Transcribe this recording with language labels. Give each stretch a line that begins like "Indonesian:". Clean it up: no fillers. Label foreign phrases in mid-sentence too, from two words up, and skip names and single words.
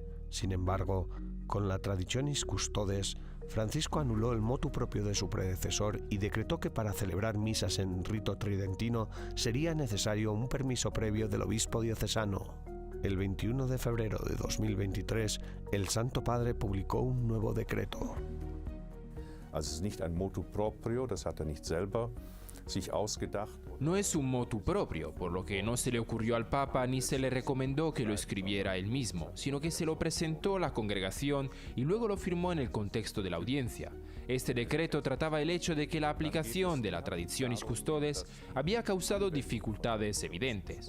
Spanish: Sin embargo, con la Traditionis Custodes, Francisco anuló el
Latin: motu propio
Spanish: de su predecesor y decretó que para celebrar misas en rito tridentino sería necesario un permiso previo del obispo diocesano. El 21 de febrero de 2023, el Santo Padre publicó un nuevo decreto.
German: Also es ist nicht ein
Latin: motu proprio,
German: das hat nicht selber sich ausgedacht.
Spanish: No es un
Latin: motu propio,
Spanish: por lo que no se le ocurrió al Papa ni se le recomendó que lo escribiera él mismo, sino que se lo presentó a la congregación y luego lo firmó en el contexto de la audiencia. Este decreto trataba el hecho de que la aplicación de la Traditionis Custodes había causado dificultades evidentes.